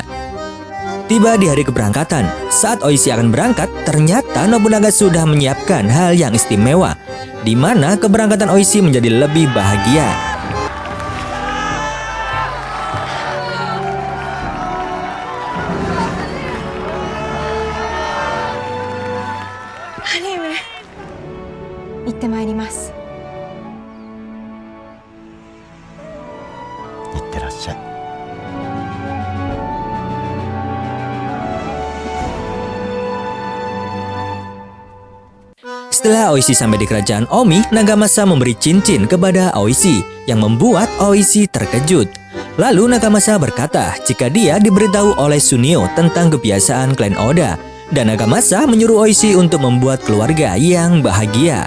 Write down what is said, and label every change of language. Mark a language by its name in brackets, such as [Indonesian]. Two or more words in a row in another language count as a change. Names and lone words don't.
[Indonesian] Tiba di hari keberangkatan, saat Oishi akan berangkat, ternyata Nobunaga sudah menyiapkan hal yang istimewa, di mana keberangkatan Oishi menjadi lebih bahagia. Anime, [Japanese] 行ってまいります。いってらっしゃい。 [Indonesian] Setelah Oishi sampai di kerajaan Omi, Nagamasa memberi cincin kepada Oishi yang membuat Oishi terkejut. Lalu Nagamasa berkata jika dia diberitahu oleh Sunio tentang kebiasaan klan Oda, dan Nagamasa menyuruh Oishi untuk membuat keluarga yang bahagia.